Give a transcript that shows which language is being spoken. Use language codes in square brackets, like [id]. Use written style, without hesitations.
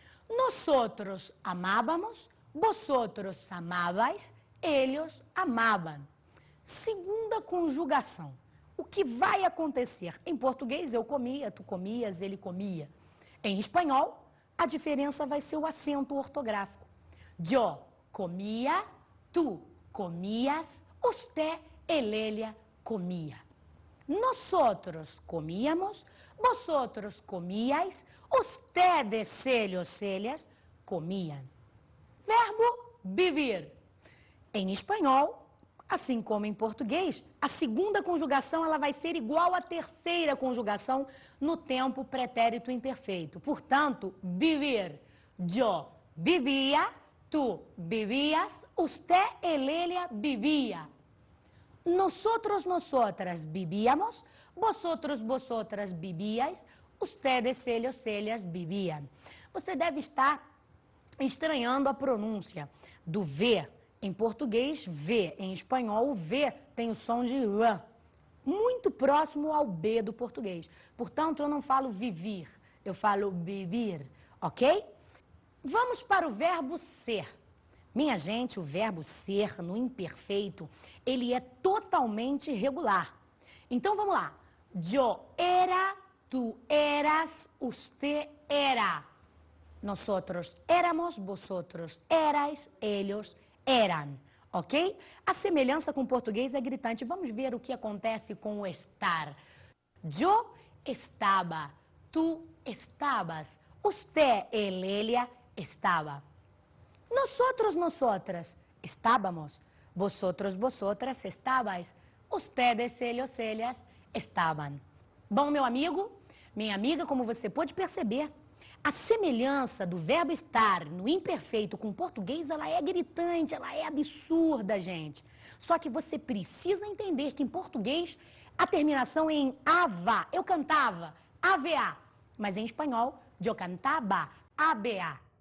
[es] Nosotros amábamos, vosotros amabais, ellos amaban. [pt] Segunda conjugação. O que vai acontecer? Em português, eu comia, tu comias, ele comia. Em espanhol, a diferença vai ser o acento ortográfico. [es] Yo comia, tu comias, usted, ella comia. Nosotros comíamos, vosotros comíais, ustedes, ellas comían. [pt] Verbo vivir. Em espanhol, assim como em português, a segunda conjugação ela vai ser igual à terceira conjugação no tempo pretérito imperfeito. Portanto, vivir. [es] Yo vivia, tu vivías, usted, ella vivia. Nosotros, nosotras vivíamos, vosotros, vosotras vivíais, ustedes, ellas vivían. [pt] Você deve estar estranhando a pronúncia do V. Em português, V. Em espanhol, o V tem o som de R, muito próximo ao B do português. Portanto, eu não falo vivir, eu falo vivir, ok? Vamos para o verbo ser. Minha gente, o verbo ser no imperfeito, ele é totalmente irregular. Então, vamos lá. [es] Yo era, tu eras, usted era. Nosotros éramos, vosotros erais, ellos eran. Ok? [pt] A semelhança com o português é gritante. Vamos ver o que acontece com o estar. [es] Yo estaba, tu estabas, usted, ella estaba. Nosotros, nosotras estábamos, vosotros, vosotras estabais, ustedes, ellas estaban. [pt] Bom, meu amigo, minha amiga, como você pode perceber, a semelhança do verbo estar no imperfeito com o português, ela é gritante, ela é absurda, gente. Só que você precisa entender que em português a terminação é em ava, eu cantava, ava, mas em espanhol, eu cantava, aba.